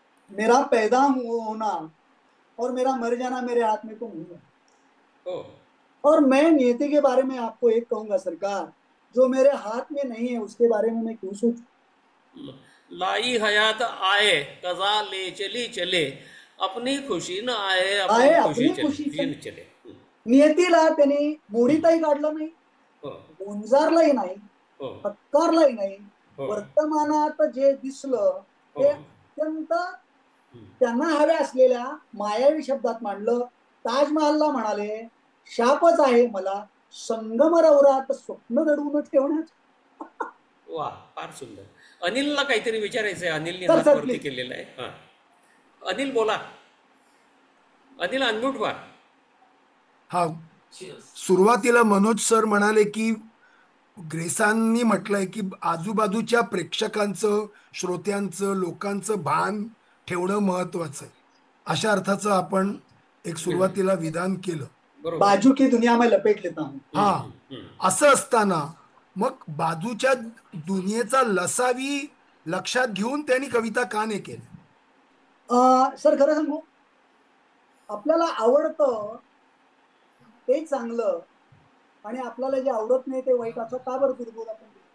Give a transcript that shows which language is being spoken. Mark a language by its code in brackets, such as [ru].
[hi] मेरा पैदा होना और मेरा मर जाना मेरे हाथ में तो नहीं है. हो. और मैं नियति के बारे में आपको एक कहूंगा सरकार, जो मेरे हाथ में नहीं है उसके बारे में मैं क्यों सोचूं? लाई हयात आए कजा ले चली चले, अपनी खुशी न आए अपनी खुशी चले. [mr] नियतीला त्यांनी मोडीतही काढलं नाही, गोंजारलाही नाही, हत्कारलाही नाही. वर्तमानात जे दिसलं ते अत्यंत त्यांना हव्या असलेल्या मायावी शब्दात मांडलं. ताजमहलला म्हणाले, शापच आहे मला संगमरवरात स्वप्न दडवून ठेवण्यात. वा, फार सुंदर. अनिलला काहीतरी विचारायचंय. अनिलने हातवरती केलेला आहे. अनिल बोला. अनिल अनम्यूट व्हा. हा, सुरुवातीला मनोज सर म्हणाले की ग्रेसांनी म्हटलंय की आजूबाजूच्या प्रेक्षकांचं, श्रोत्यांचं, लोकांचं भान ठेवणं महत्वाचं आहे. अशा अर्थाचं आपण एक सुरुवातीला विधान केलं. [hi] बाजू की दुनिया में लपेट लेता हूं. [mr] हा, असं असताना मग बाजूच्या दुनियेचा लसावी लक्षात घेऊन त्यांनी कविता का नाही केली? सर खरं सांगू, आपल्याला आवडतं ते चांगलं आणि आपल्याला जे आवडत नाही ते वाईट, असं का बरं दुर्बोध आपण?